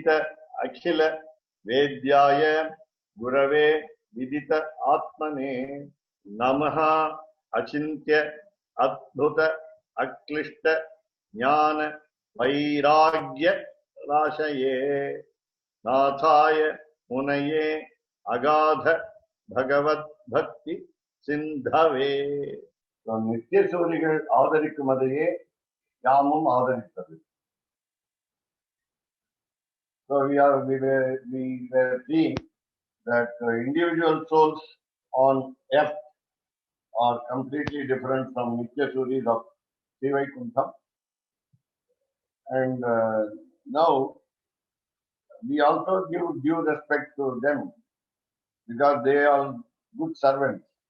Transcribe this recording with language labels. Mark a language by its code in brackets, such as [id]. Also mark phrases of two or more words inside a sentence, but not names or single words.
[sa] अखिल वेद्याय गुरवे विदित आत्मने नमः अचिन्त्य अद्भुत अक्लिष्ट ज्ञान वैराग्य राशये नाथाय मुनये अगाध भगवत भक्ति सिंधवे नित्य सूरिகள் [ta] ஆதரிக்கும் அதையே யாமும் ஆதரித்தது. [en] So we were seeing that individual souls on earth are completely different from Nitya Suris of Srivaikuntham. And now we also give due respect to them because they are good servants.